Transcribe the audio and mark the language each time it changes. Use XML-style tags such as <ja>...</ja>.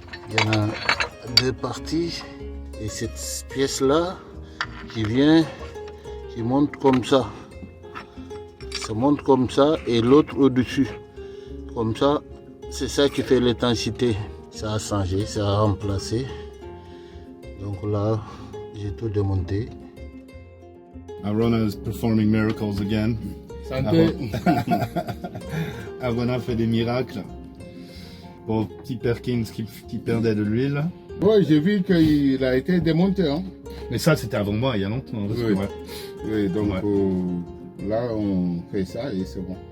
<fr>Il y en a deux parties. Et cette pièce-là qui vient, qui monte comme ça. Ça monte comme ça et l'autre au-dessus. Comme ça, c'est ça qui fait l'intensité. Ça a changé, ça a remplacé. Donc là, j'ai tout démonté.</fr> <en>Arona is performing miracles again.</en> <fr>Arona fait des miracles. Pour petit Perkins qui perdait de l'huile. Ouais, j'ai vu qu'il a été démonté. Hein. Mais ça, c'était avant moi, il y a longtemps. Parce que, Oui, donc là, on fait ça et c'est bon.</fr>